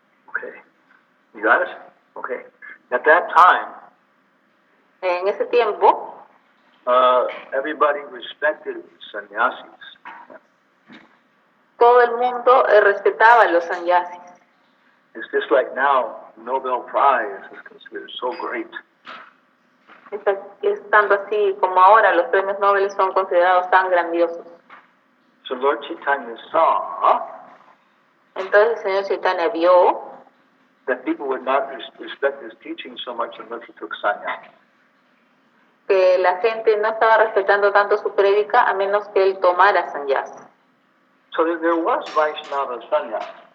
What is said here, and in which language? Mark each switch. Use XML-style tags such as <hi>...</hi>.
<en>okay, you got it? Okay. At that time,</en> <es>En ese tiempo,</es> <en>everybody respected sannyasis.</en> <es>todo el mundo respetaba a los sannyasis.</es> <en>It's just like now, Nobel Prize is considered so great.</en> <es>Es tanto así como ahora los premios Nobel son considerados tan grandiosos.</es> <en>So Lord Chaitanya saw</en> <es>Entonces el señor Chaitanya vio</es> <en>that people would not respect his teaching so much unless he took sannyas.</en> <es>que la gente no estaba respetando tanto su prédica a menos que él tomara sannyas.</es> <en>So there was Vaishnava sannyas.</en>